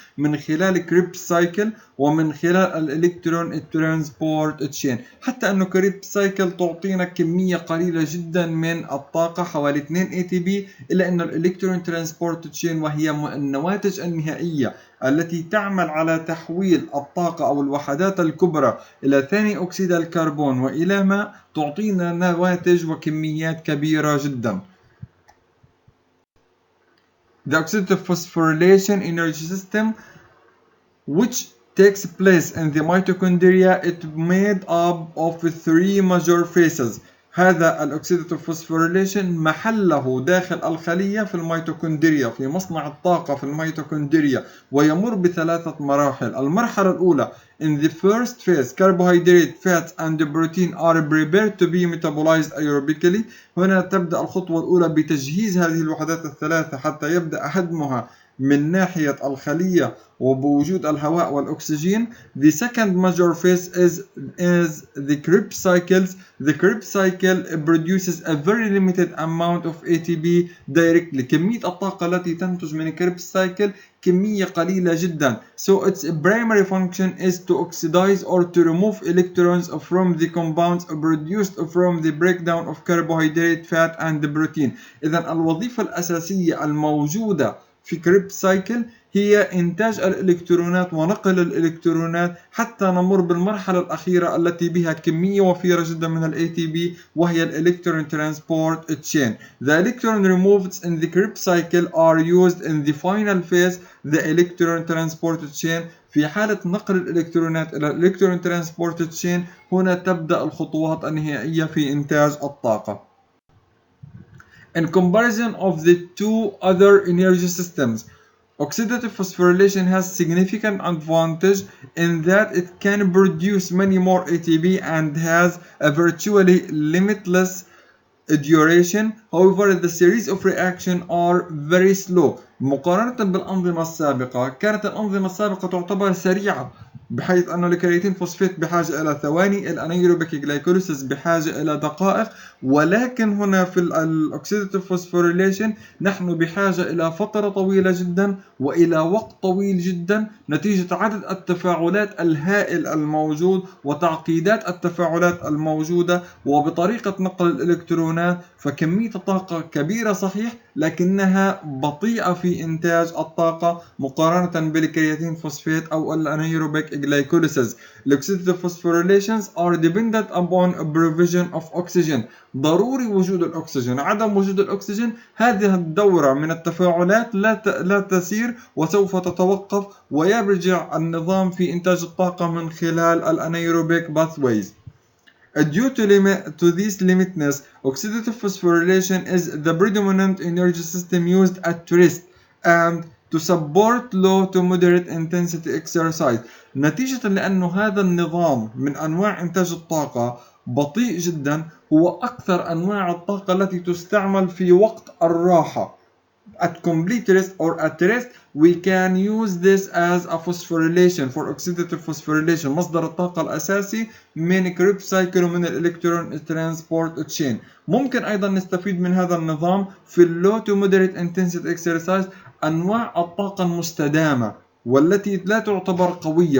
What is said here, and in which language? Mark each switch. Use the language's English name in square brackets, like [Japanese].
[Arabic] من خلال كريبس سايكل ومن خلال الإلكترون ترانسبورت تشين، حتى أنه كريبس سايكل تعطينا كمية قليلة جدا من الطاقة حوالي 2 ATP، إلا أن الإلكترون ترانسبورت تشين وهي النواتج النهائية التي تعمل على تحويل الطاقة أو الوحدات الكبرى إلى ثاني أكسيد الكربون وإلى ماء، تعطينا نواتج وكميات كبيرة جدا. [English] The oxidative phosphorylation energy system which takes place in the mitochondria is made up of 3 major phases. [Arabic] هذا الأكسيداتيف فوسفوريليشن محله داخل الخلية في الميتوكوندريا، في مصنع الطاقة في الميتوكوندريا، ويمر بثلاثة مراحل. المرحلة الأولى [English] in the first phase carbohydrate, fats and protein are prepared to be metabolized aerobically. [Arabic] هنا تبدأ الخطوة الأولى بتجهيز هذه الوحدات الثلاثة حتى يبدأ هدمها من ناحية الخلية وبوجود الهواء والأكسجين. [English] The second major phase is the Krebs cycles. The Krebs cycle produces a very limited amount of ATP directly. [Arabic] كمية الطاقة التي تنتج من Krebs cycle كمية قليلة جدا. [English] So its primary function is to oxidize or to remove electrons from the compounds produced from the breakdown of carbohydrate, fat and protein. [Arabic] إذا الوظيفة الأساسية الموجودة في كريبس سايكل هي إنتاج الإلكترونات ونقل الإلكترونات حتى نمر بالمرحلة الأخيرة التي بها كمية وفيرة جدا من ال ATP وهي الإلكترون ترانسبورت تشين. [English] The electron removed in the Krebs cycle are used in the final phase, the electron transport chain. [Arabic] في حالة نقل الإلكترونات إلى الإلكترون ترانسبورت تشين هنا تبدأ الخطوات النهائية في إنتاج الطاقة. [English] In comparison of the two other energy systems, oxidative phosphorylation has significant advantage in that it can produce many more ATP and has a virtually limitless duration. However, the series of reactions are very slow. [Arabic] مقارنة بالأنظمة السابقة، كانت الأنظمة السابقة تعتبر سريعة بحيث أن الكرياتين فوسفات بحاجة إلى ثواني، الأنايروبيك جلايكوليسيس بحاجة إلى دقائق، ولكن هنا في الأوكسيداتيف فوسفوريليشن نحن بحاجة إلى فترة طويلة جدا وإلى وقت طويل جدا نتيجة عدد التفاعلات الهائل الموجود وتعقيدات التفاعلات الموجودة وبطريقة نقل الإلكترونات. فكمية الطاقة كبيرة صحيح، لكنها بطيئة في إنتاج الطاقة مقارنة بالكرياتين فوسفات أو الأنايروبيك جلايكوليسيس. [English] Oxidative phosphorylations are dependent upon a provision of oxygen. [Arabic] ضروري وجود الأكسجين. عدم وجود الأكسجين هذه الدورة من التفاعلات لا تسير وسوف تتوقف، ويرجع النظام في إنتاج الطاقة من خلال الأنايروبيك pathways. [English] Due to this limitness, oxidative phosphorylation is the predominant energy system used at rest and to support low to moderate intensity exercise. [Arabic] نتيجة لأنه هذا النظام من أنواع إنتاج الطاقة بطيء جدا، هو أكثر أنواع الطاقة التي تستعمل في وقت الراحة. [English] At complete rest or at rest we can use this as a phosphorylation for oxidative phosphorylation. [Arabic] مصدر الطاقة الأساسي من كريب سايكل ومن الإلكترون ترانسبورت تشين. ممكن أيضا نستفيد من هذا النظام في [English] اللو to moderate intensity exercise, [Arabic] أنواع الطاقة المستدامة والتي لا تعتبر قوية.